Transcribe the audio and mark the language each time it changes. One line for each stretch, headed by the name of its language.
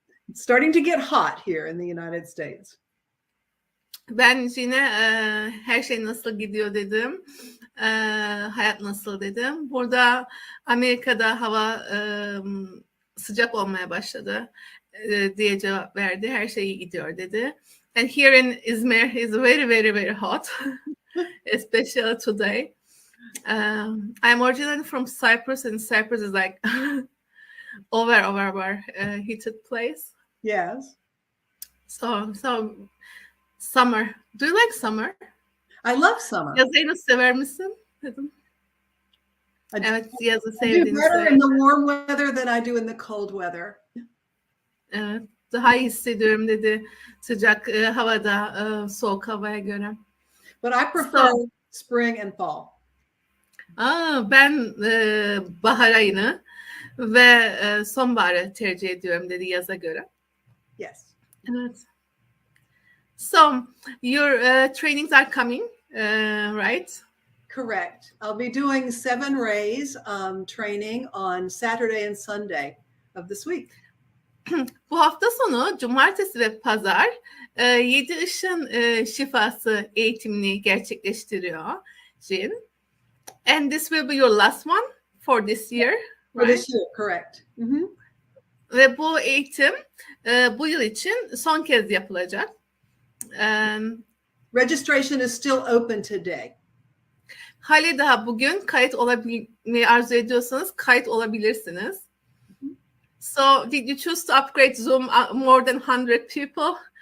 English: It's starting to get hot here in the United States.
Turkish: Ben yine her şey nasıl gidiyor dedim. Hayat nasıl dedim. Burada Amerika'da hava sıcak olmaya başladı diye cevap verdi. Her şey iyi gidiyor dedi.
English: And here in Izmir is very, very, very hot. Especially today. I'm originally from Cyprus and Cyprus is like over heated place. Yes. So summer. Do you like summer? I love summer.
Turkish: Yazı sever misin? Dedim. Evet, yazı sevdiğini
English: I do better in the warm weather than I do in the cold weather.
Turkish: Evet, daha iyi hissediyorum dedi sıcak havada soğuk havaya göre.
English: But I prefer spring and fall.
Turkish: Ben bahar ayını ve sonbaharı tercih ediyorum dedi yaza göre.
English: Yes.
Turkish: Evet.
English: So your trainings are coming, right? Correct. I'll be doing 7 rays training on Saturday and Sunday of this week.
Turkish: Bu hafta sonu cumartesi ve pazar 7 ışın şifası eğitimini gerçekleştiriyor Jin.
English: And this will be your last one for this year, For this year, correct. Mm-hmm.
Turkish: Ve bu eğitim bu yıl için son kez yapılacak.
English: Registration is still open today.
Turkish: Hali daha bugün kayıt olabilmeyi arzu ediyorsanız kayıt olabilirsiniz.
English: So did you choose to upgrade Zoom more than 100 people?